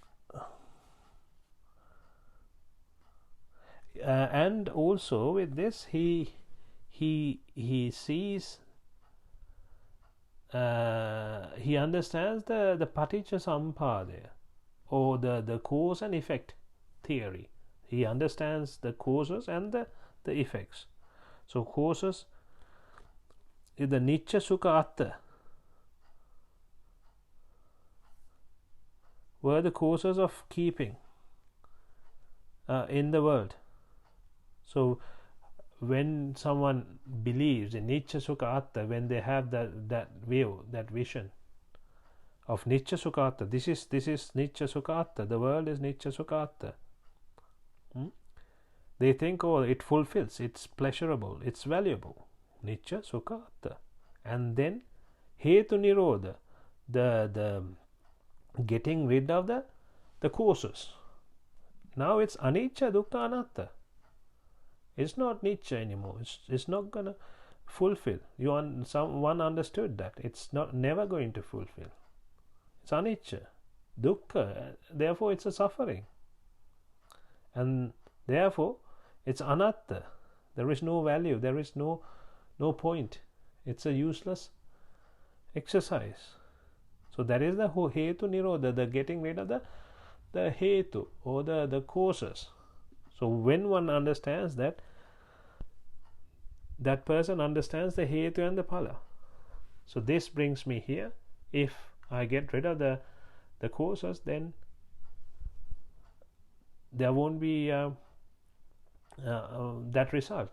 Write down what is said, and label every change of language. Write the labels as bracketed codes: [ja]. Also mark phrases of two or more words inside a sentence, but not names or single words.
[en] And also with this, he sees, he understands the [pi] paticca samuppada, [en] or the cause and effect theory. He understands the causes and the effects. So causes is the [pi] nicca sukha atta, [en] were the causes of keeping in the world. So when someone believes in [pi] nicca sukha atta, [en] when they have that view, that vision of [pi] nicca sukha atta, [en] this is [pi] nicca sukha atta, [en] the world is [pi] nicca sukha atta. [en] They think, oh, it fulfills, it's pleasurable, it's valuable, [pi] nicca sukha atta. [en] And then [pi] hetu nirodha, [en] the getting rid of the causes. Now it's [pi] anicca dukkha anatta. [en] It's not nicca anymore. It's not gonna fulfill. Someone understood that it's never going to fulfill. It's [pi] anicca, dukkha. [en] Therefore, it's a suffering, and therefore it's anatta. There is no value. There is no point. It's a useless exercise. So that is the [pi] hetu nirodha, [en] the getting rid of the hetu, or the causes. So when one understands that person understands the hetu and the phala. So this brings me here. If I get rid of the causes, then there won't be that result.